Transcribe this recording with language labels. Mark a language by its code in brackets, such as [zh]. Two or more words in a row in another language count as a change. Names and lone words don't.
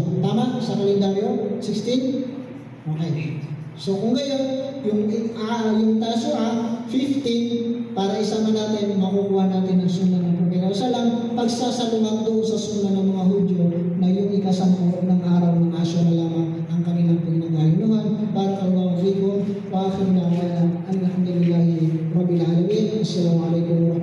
[tl] Tama? Sa kalendaryo? 16? Okay. So kung gayon, yung Tasua, 15, para isama natin, makukuha natin ang sunna ng Propeta sallallahu pagsasalungat doon sa sunna ng mga Hudyo na yung ikasampu ng araw ng Ashura lamang ang kanilang pinag-ayunuhan. [ar] بارك الله فيكم وآخرنا والحمد لله رب العالمين. السلام عليكم